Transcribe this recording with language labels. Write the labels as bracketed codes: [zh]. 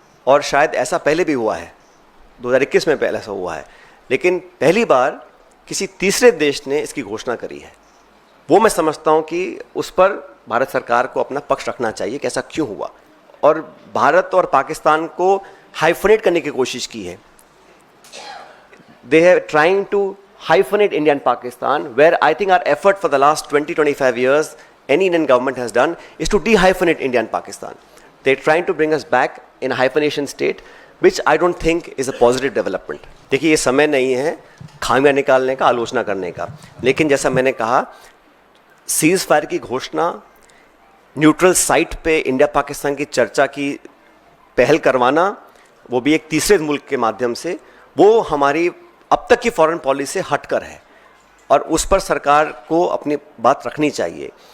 [hi] और शायद ऐसा पहले भी हुआ है, 2021 में पहले ऐसा हुआ है, लेकिन पहली बार किसी तीसरे देश ने इसकी घोषणा करी है। वो मैं समझता हूँ कि उस पर भारत सरकार को अपना पक्ष रखना चाहिए कि ऐसा क्यों हुआ। और भारत और पाकिस्तान को हाइफनेट करने की कोशिश की है। [en] They have trying to hyphenate India and Pakistan, where I think our effort for the last 20-25 years any Indian government has done is to de-hyphenate India and Pakistan. They're trying to bring us back in a hyphenation state, which I don't think is a positive development. [hi] देखिए, ये समय नहीं है खामियां निकालने का, आलोचना करने का, लेकिन जैसा मैंने कहा, सीज फायर की घोषणा, न्यूट्रल साइट पे इंडिया पाकिस्तान की चर्चा की पहल करवाना, वो भी एक तीसरे मुल्क के माध्यम से, वो हमारी अब तक की फॉरेन पॉलिसी से हटकर है और उस पर सरकार को अपनी बात रखनी चाहिए।